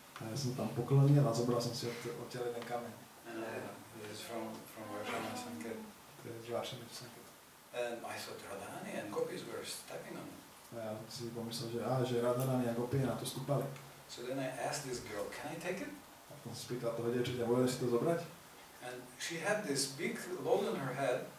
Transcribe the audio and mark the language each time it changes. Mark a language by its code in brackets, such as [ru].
[sk] A ja som tam poklonil a zobral som si odtiaľ jeden kameň. [en] This is from Varshana Sanket. [sk] To je z Varšany v Sanket. [en] And I thought Radharani and gopis were stepping on it. [sk] A ja si pomyslel, že Radharani a gopie na to stúpali. [en] So then I asked this girl, can I take it? [sk] A potom si spýtal toho dievčaťa, môžem si to zobrať? [en] And she had this big load on her head.